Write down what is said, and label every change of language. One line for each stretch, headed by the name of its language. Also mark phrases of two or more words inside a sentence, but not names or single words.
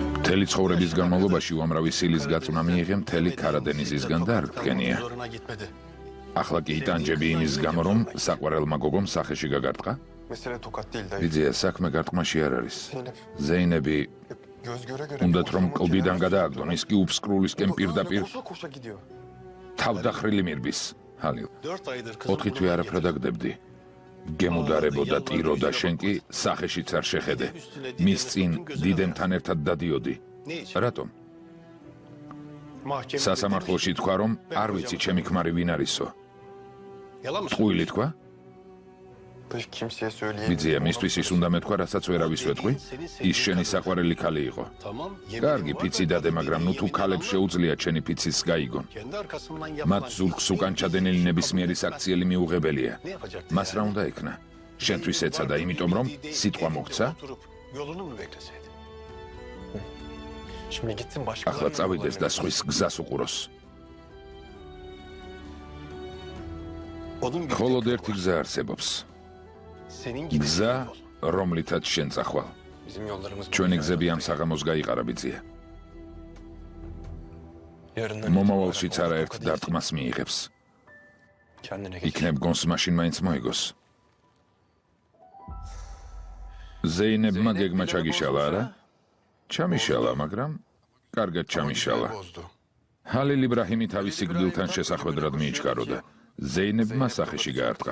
Georgian: მთელი ცხოვრების განმავლობაში უამრავი სილის გაწვნა მიიღე მთელი ქარადენიზისგან და არ გდგენია.
Turkish: Zoruna gitmedi.
Georgian: ახლა კი იტანჯები იმის გამო, რომ საყვარელმა გოგომ სახეში გაგარტყა?
Turkish: Mesele tokat değil dayı.
Georgian: ბიძია, საქმე გარტყმაში არ არის. Ზეინები
Turkish: Göz göre göre.
Georgian: უნდათ რომ კლუბიდან გადააგდონ, ის კი უფსკრულისკენ პირდაპირ
Turkish: Koşa koşa gidiyor.
Georgian: თავდახრილი მირბის. ჰალილ,
Turkish: 4 aydır
Georgian: 4 თვე არაფრად აგდებდი. გემუდარებოდა ტირო და შენ კი სახეშიც არ შეხედე. მის წინ დიდემთან ერთად დადიოდი.
Turkish: Ne için?
Georgian: რატომ?
Turkish: Mahkeme.
Georgian: სასამართლოში თქვა რომ არ ვიცი ჩემი ქმარი ვინ არისო.
Turkish: Yalan mı?
Georgian: ტყუილი თქვა?
Turkish: Kimseye söyleyemem.
Georgian: ბიძია, მისთვის ის უნდა მეთქვა, რასაც ვერავის ვეთყვი. ის შენი საყვარელი ქალი იყო.
Turkish: Tamam.
Georgian: კარგი, ფიცი დადე, მაგრამ ნუ თუ ქალებს შეუძლია ჩემი ფიცის გაიგონ.
Turkish: Kendi arkasından
Georgian: მათ
Turkish: yapmaz.
Georgian: ზურგს უკან ჩადენილი ნებისმიერი საქციელი მიუღებელია.
Turkish: Ne yapacaktı?
Georgian: მას რა უნდა ეკნა? შენთვის ეცადა, იმიტომ რომ სიტყვა მოგცა?
Turkish: Oturup yolunu mu bekleseydi? Şimdi gitsin başka.
Georgian: ახლა წავიდეს და სხვის გზას უყუროს.
Turkish: Onun bir
Georgian: მხოლოდ ერთი გზა არსებობს.
Turkish: senin gibi
Georgian: გზა,
Turkish: bir yol.
Georgian: რომლითაც შენ წახვალ.
Turkish: Bizim yollarımız
Georgian: ჩვენი გზები ამ საღამოს გაიყარა, ბიძია.
Turkish: Yarından
Georgian: მომავალშიც არაერთ დარტყმას მიიღებს.
Turkish: kendine gel.
Georgian: იქნებ გონს მაშინ მაინც მოიგოს. ზეინებმა გეგმა ჩაგიშალა, არა? ჩამიშალა, მაგრამ კარგად ჩამიშალა.
Turkish: Bozdu.
Georgian: ჰალილ იბრაჰიმი თავის სიკვდილთან შესახვედრად მიიჩქაროდა. ზეინებმა სახეში გაარტყა.